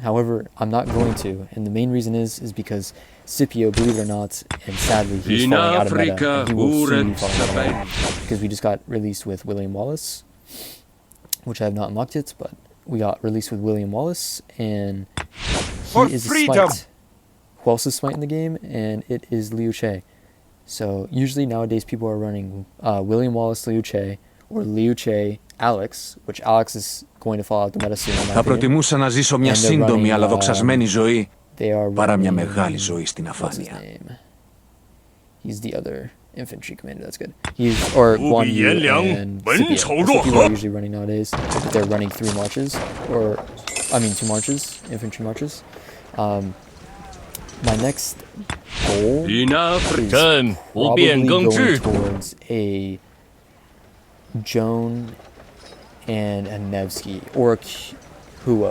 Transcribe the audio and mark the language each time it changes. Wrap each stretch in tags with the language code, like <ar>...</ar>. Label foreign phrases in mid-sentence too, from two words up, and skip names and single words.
<en>However, I'm not going to, and the main reason is because Scipio, believe it or not, and sadly, he's falling out of meta, and he will soon be falling out of meta, because we just got released with William Wallace, which I have not unlocked yet, but we got released with William Wallace, and he is a smite. Who else is smite in the game? And it is Liu Che. So usually nowadays people are running William Wallace, Liu Che, or Liu Che, Alex, which Alex is going to fall out the meta soon.</en> <el>Θα προτιμούσα να ζήσω μια σύντομη αλλά δοξασμένη ζωή παρά μια μεγάλη ζωή στην αφάνεια.</el> <en>He's the other infantry commander. That's good. He's or Guan Yu and Scipio. That's what people are usually running nowadays. But they're running 3 marches, or I mean 2 marches, infantry marches. My next goal is probably going towards a Joan and a Nevsky or a Huo.</en>